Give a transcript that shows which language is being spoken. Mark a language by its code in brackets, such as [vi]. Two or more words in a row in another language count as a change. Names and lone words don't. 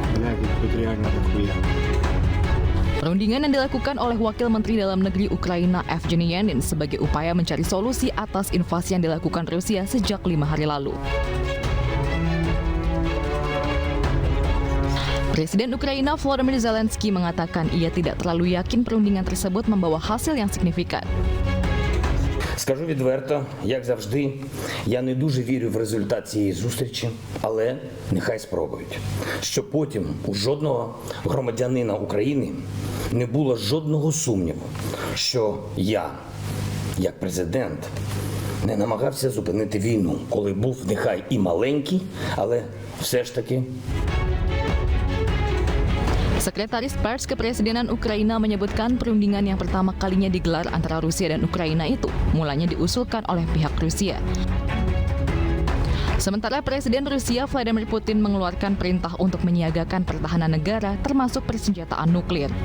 [id] Perundingan yang dilakukan oleh Wakil Menteri Dalam Negeri Ukraina Evgeny Yanin sebagai upaya mencari solusi atas invasi yang dilakukan Rusia sejak 5 hari lalu. Presiden Ukraina Volodymyr Zelensky mengatakan ia tidak terlalu yakin perundingan tersebut membawa hasil yang signifikan. [uk] Скажу відверто, як завжди, я не дуже вірю в результат цієї зустрічі, але нехай спробують. Щоб потім у жодного громадянина України не було жодного сумніву, що я, як президент, не намагався зупинити війну, коли був нехай і маленький, але все ж таки. [id] Sekretaris Pers Kepresidenan Ukraina menyebutkan perundingan yang pertama kalinya digelar antara Rusia dan Ukraina itu mulanya diusulkan oleh pihak Rusia. Sementara Presiden Rusia Vladimir Putin mengeluarkan perintah untuk menyiagakan pertahanan negara termasuk persenjataan nuklir.